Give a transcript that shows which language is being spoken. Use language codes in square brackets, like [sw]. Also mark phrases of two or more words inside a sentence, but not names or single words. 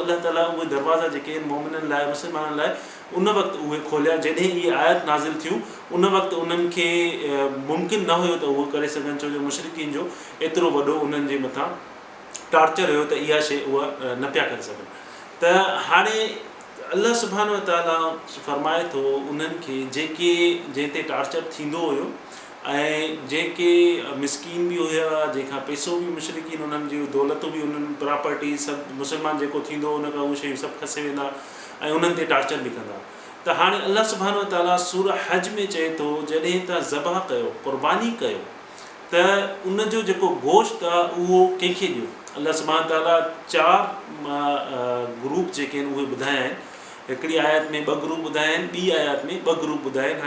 [sd] अल्लाह ताला उहे दरवाज़ा जेके आहिनि मोमिननि लाइ, मुस्लमाननि लाइ उन वक़्तु उहे खोलिया। जॾहिं इहे आयत नाज़िल थियूं उन वक़्तु उन्हनि खे मुमकिन न हुयो त उहो करे सघनि, छो जो मुशरिकीन जो एतिरो वॾो उन्हनि जे मथां टार्चर हुयो त इहा शइ उहा न पिया करे सघनि। त हाणे [ar] الله سبحانه وتعالى [sd] फरमाए थो उन्हनि खे जेके जंहिं ते टार्चर थींदो हुयो ऐं जेके मिसकीन बि हुया, जंहिंखां पैसो बि मुशरिकीन उन्हनि जूं दौलतूं बि उन्हनि प्रॉपर्टी सभु मुस्लमान जेको थींदो उन खां उहे शयूं सभु खसे वेंदा ऐं उन्हनि ते टार्चर बि कंदा। त हाणे [ar] الله سبحانه وتعالى [sd] सूरह हज में चए थो जॾहिं तव्हां ज़बह कयो, क़ुर्बानी कयो, त उन जो जेको गोश्त आहे उहो कंहिंखे ॾियो। [ar] الله سبحانه تعالى [sd] 4 ग्रुप जेके आहिनि उहे ॿुधाया आहिनि। हिकिड़ी आयत में 2 ग्रुप ॿुधाया आहिनि, ॿी आयत में 2 ग्रुप ॿुधाया आहिनि।